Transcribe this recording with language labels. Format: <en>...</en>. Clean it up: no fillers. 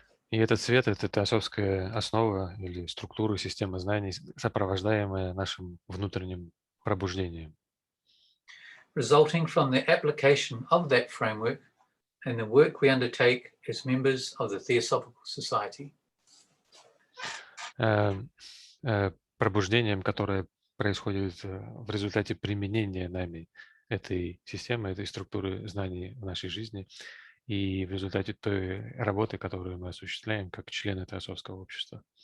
<ru>И этот свет — это теософская основа или структура, система знаний, сопровождаемая нашим внутренним пробуждением.</ru> <en>Resulting from the application of that framework and the work we undertake as members of the Theosophical Society.</en> <ru>Пробуждением, которое происходит в результате применения нами этой системы, этой структуры знаний в нашей жизни и в результате той работы, которую мы осуществляем как члены Теософского общества.</ru>